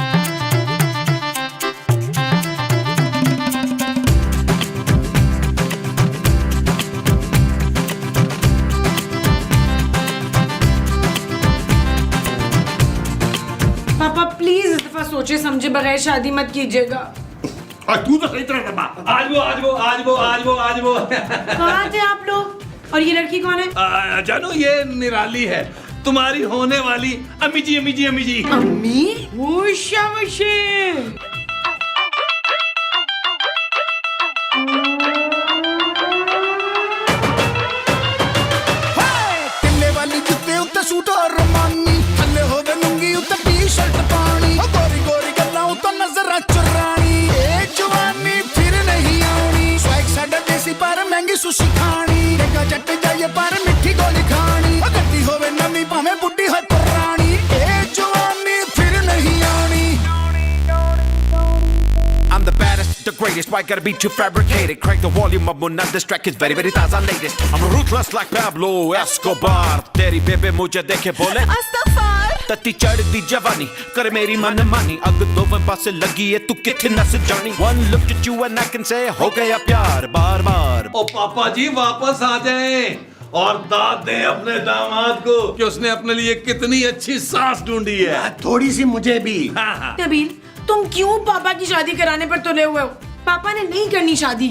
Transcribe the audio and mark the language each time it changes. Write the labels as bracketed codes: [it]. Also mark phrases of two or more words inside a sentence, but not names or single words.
[hi] पापा प्लीज इस दफा सोचे समझे बगैर शादी मत कीजिएगा। तू तो सही तरह बता। आज वो कहाँ थे आप लोग? और ये लड़की कौन है? जानो, ये निराली है, तुम्हारी होने वाली अम्मी जी। अम्मी? [pa] ਕਿੱਲੇ ਵਾਲੀ ਜੁੱਤੇ ਉੱਤੇ ਸੂਟ ਔਰ ਰਮਾਨੀ, ਥੱਲੇ ਹੋਵੇ ਲੁੰਗੀ ਉੱਤੇ ਟੀ-ਸ਼ਰਟ ਪਾਣੀ, ਗੋਰੀ ਗੋਰੀ ਗੱਲਾਂ ਉੱਤੇ ਨਜ਼ਰਾਂ ਚੁਰਾਣੀ, ਏ ਜਵਾਨੀ ਫਿਰ ਨਹੀਂ ਆਣੀ, ਸਵੈਗ ਸਾਡਾ ਦੇਸੀ ਪਰ ਮਹਿੰਗੀ ਸੁਸ਼ੀ ਖਾਣੀ, ਡੇਗਾ ਜੱਟ ਜਾਈਏ ਪਰ ਮਿੱਠੀ ਗੋਲੀ ਖਾਣੀ, ਗੱਡੀ ਹੋਵੇ ਨਵੀਂ ਭਾਵੇਂ ਬੁੱਢੀ ਹੋ ਪੁਰਾਣੀ, ਏ ਜਵਾਨੀ ਫਿਰ ਨਹੀਂ ਆਣੀ। [en] I'm the baddest, the greatest, why gotta be too fabricated? Crank the volume up, when not distract, it's very, very taza latest. I'm ruthless like Pablo Escobar. [hi] तेरी बेबे मुझे देखे बोले अस्तगफार। [pa] ਤੱਤੀ ਚੜ੍ਹਦੀ ਜਵਾਨੀ ਕਰ ਮੇਰੀ ਮਨ ਮਾਨੀ, ਅੱਗ ਦੋ ਪਾਸੇ ਲੱਗੀ ਹੈ ਤੂੰ ਕਿੱਥੇ ਨੱਸ ਜਾਣੀ। [en] One look at you and I can say [hi] हो गया प्यार बार बार। ओ पापा जी, वापस आ जाएं और दाद दें अपने दामाद को कि उसने अपने लिए कितनी अच्छी सास ढूंढी है। थोड़ी सी मुझे भी। नबील, तुम क्यों पापा की शादी कराने पर तुले हुए हो? पापा ने नहीं करनी शादी।